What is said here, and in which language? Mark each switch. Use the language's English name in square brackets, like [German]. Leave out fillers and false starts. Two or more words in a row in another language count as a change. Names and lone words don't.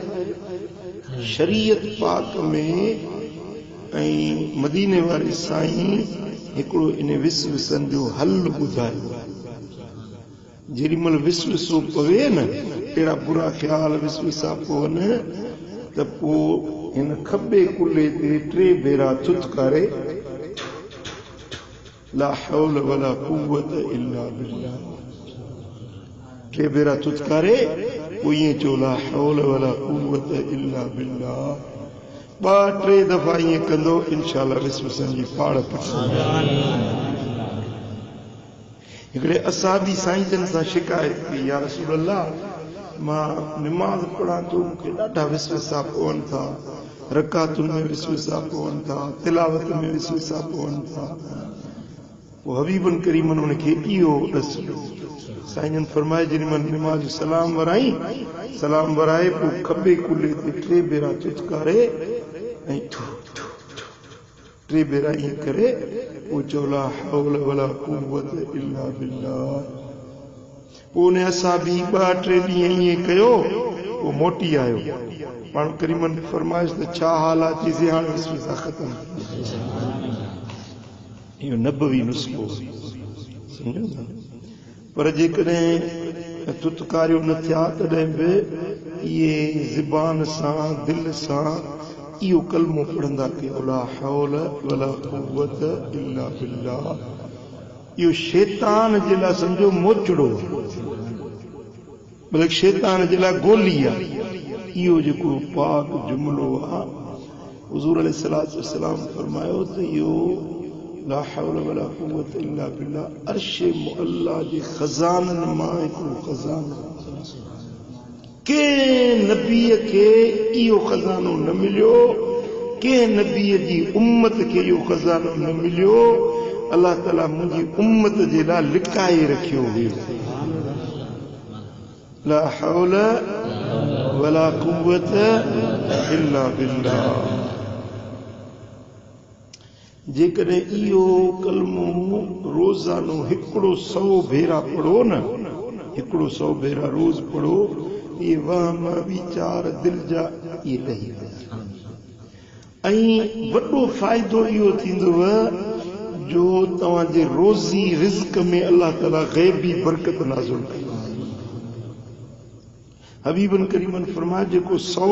[Sindhi] शरीयत पाक में ऐं मदीने वारे साईं हिकिड़ो इन विसविसनि जो हल ॿुधायो जेॾी महिल विसविसो पवे न अहिड़ा बुरा ख़्याल विसविसा पवनि त पोइ हिन खॿे कुल्हे ते 3 भेरा थुथकारे [Arabic] لا حول ولا قوة إلا بالله [Sindhi] 3 भेरा थुथकारे पोइ ईअं चयो [Arabic] لا حول ولا قوة إلا بالله [Sindhi] 2-3 दफ़ा ईअं कंदो इंशाअल्लाह विसविसनि जी पाड़ पटंदी हिकिड़े असाबी साईं जन सां शिकायत कई [Arabic] يا رسول الله [Sindhi] मां निमाज़ पढ़ां थो मूंखे ॾाढा विसविसा पवनि था रकातुनि में विसविसा पवनि था तिलावत में विसविसा पवनि था पोइ हबीबन करीमन उनखे इहो ॾस साईं जन फरमाए जेॾी महिल निमाज़ सलाम वराए पोइ खॿे कुल्हे ते 3 भेरा थुथकारे ऐं 3 भेरा ईअं करे पोइ चओ [Arabic] لا حول ولا قوة إلا بالله [Sindhi] पोइ उन असाबी 2-3 ॾींहं ईअं कयो पोइ मोटी आयो पाण करीमन ने फरमाइश त छा हाल आहे चईसीं हाणे विसविसा ख़तम इहो नबवी नुस्ख़ो सम्झो था पर जेकॾहिं थुथकारियो न थिया तॾहिं बि इहे ज़बान सां दिलि सां इहो कलमो पढ़ंदा कयो [Arabic] لا حول ولا قوة إلا بالله [Sindhi] इहो शैतान जे लाइ सम्झो मोचड़ो बल्कि शैतान जे लाइ गोली आहे इहो जेको पाक जुमिलो आहे हुज़ूर [Arabic] عليه الصلاة والسلام [Sindhi] फरमायो त इहो [Arabic] لا حول ولا قوة إلا بالله [Sindhi] अर्श मुअल्ला जे खज़ाननि मां हिकिड़ो खज़ानो कंहिं नबीअ खे इहो खज़ानो न मिलियो कंहिं नबीअ जी उम्मत खे इहो खज़ानो न मिलियो अलाह ताला मुंहिंजी उम्मत जे लाइ लिकाए रखियो हुयो [Arabic] لا حول ولا قوة إلا بالله [Sindhi] जेकॾहिं इहो कलमो रोज़ानो 100 भेरा पढ़ो न 100 भेरा रोज़ पढ़ो इहे वहम वीचार दिलि जा इहे लही विया ऐं वॾो फ़ाइदो इहो थींदव जो तव्हांजे रोज़ी रिज़्क में अलाह ताला ग़ैबी बरकत नाज़िल कंदो हबीबन करीमन फरमाए जेको 100